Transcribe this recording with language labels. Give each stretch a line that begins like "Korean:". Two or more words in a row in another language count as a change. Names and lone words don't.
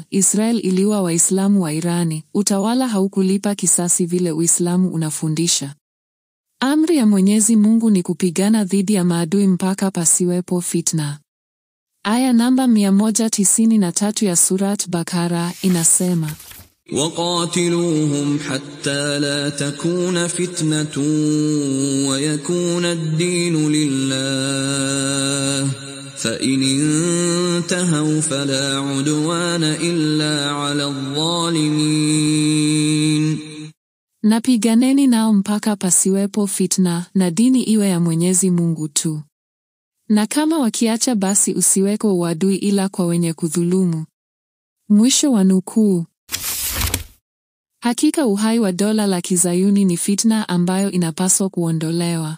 Swahili: Israel iliua Waislamu wa Irani. Utawala haukulipa kisasi vile Uislamu unafundisha. Amri ya Mwenyezi Mungu ni kupigana dhidi ya maadui mpaka pasiwepo fitna. Aya namba 193 ya Surat Bakara inasema,
Arabic: وَقَاتِلُوهُمْ حَتَّى لَا تَكُونَ فِتْنَةٌ وَيَكُونَ الدِّينُ لِلَّهِ فَإِنِ انتهوا فَلَا عُدْوَانَ إِلَّا عَلَى الظَّالِمِينَ.
Swahili: Napiganeni nao mpaka pasiwepo fitna na dini iwe ya Mwenyezi Mungu tu. Na kama wakiacha basi usiweko uadui ila kwa wenye kudhulumu. Mwisho wa nukuu. Hakika uhai wa dola la Kizayuni ni fitna ambayo inapaswa kuondolewa.